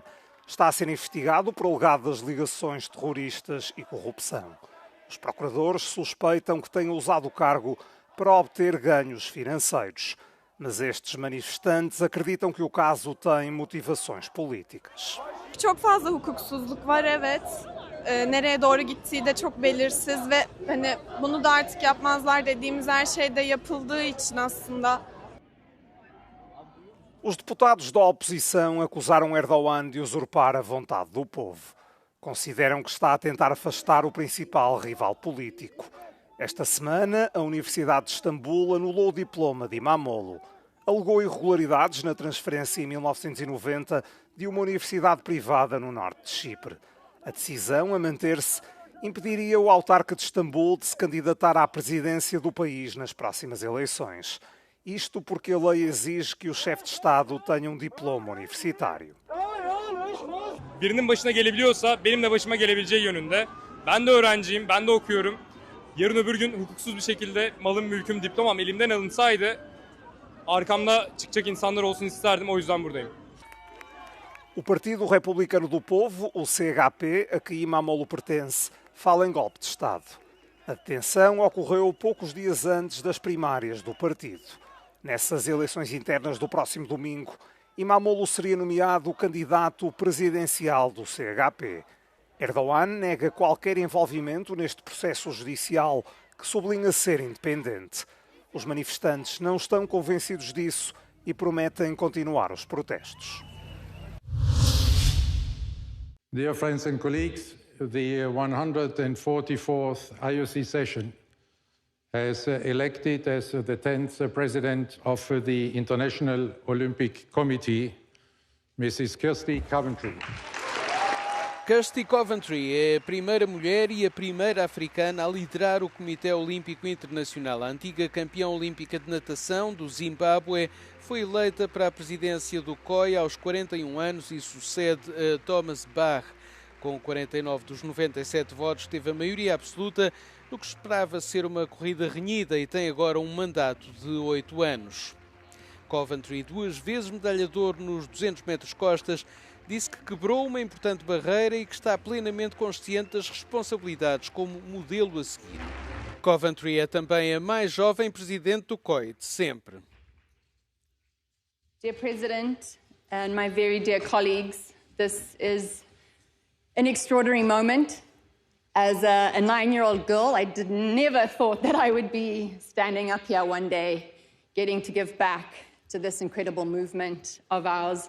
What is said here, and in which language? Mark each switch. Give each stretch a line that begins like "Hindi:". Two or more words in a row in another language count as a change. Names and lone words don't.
Portuguese: Está a ser investigado por alegadas ligações terroristas e corrupção. Os procuradores suspeitam que tenha usado o cargo para obter ganhos financeiros. Mas estes manifestantes acreditam que o caso tem motivações políticas.
Turkish: Çok fazla hukuksuzluk var, evet. Nereye doğru gittiği de çok belirsiz ve bunu da artık yapmazlar dediğimiz her şey de yapıldığı için aslında.
Portuguese: Os deputados da oposição acusaram Erdogan de usurpar a vontade do povo. Consideram que está a tentar afastar o principal rival político. Esta semana, a Universidade de Istambul anulou o diploma de İmamoğlu. Alegou irregularidades na transferência em 1990 de uma universidade privada no norte de Chipre. A decisão a manter-se impediria o autarca de Istambul de se candidatar à presidência do país nas próximas eleições. Isto porque a lei exige que o chefe de Estado tenha diploma universitário.
Turkish: Birinin başına gelebiliyorsa benim de başıma gelebileceği yönünde. Ben de öğrenciyim, ben de okuyorum. Yarın öbür gün hukuksuz bir şekilde malım, mülküm, diplomam elimden alınsaydı arkamda çıkacak insanlar olsun isterdim, o yüzden buradayım.
Portuguese: O Partido Republicano do Povo, o CHP, a que İmamoğlu pertence, fala em golpe de Estado. A detenção ocorreu poucos dias antes das primárias do partido. Nessas eleições internas do próximo domingo, İmamoğlu seria nomeado candidato presidencial do CHP. Erdogan nega qualquer envolvimento neste processo judicial, que sublinha ser independente. Os manifestantes não estão convencidos disso e prometem continuar os protestos.
English: Dear friends and colleagues, the 144th IOC session has elected as the 10th President of the International Olympic Committee, Mrs. Kirsty Coventry.
Portuguese: Kirsty Coventry é a primeira mulher e a primeira africana a liderar o Comitê Olímpico Internacional. A antiga campeã olímpica de natação do Zimbábue foi eleita para a presidência do COI aos 41 anos e sucede a Thomas Bach. Com 49 dos 97 votos, teve a maioria absoluta no que esperava ser uma corrida renhida e tem agora um mandato de 8 anos. Coventry, 2 vezes medalha de ouro nos 200 metros costas, disse que quebrou uma importante barreira e que está plenamente consciente das responsabilidades como modelo a seguir. Coventry é também a mais jovem presidente do COI de sempre.
English: Dear President and my very dear colleagues, this is an extraordinary moment. As a 9-year-old girl, I never thought that I would be standing up here one day, getting to give back to this incredible movement of ours.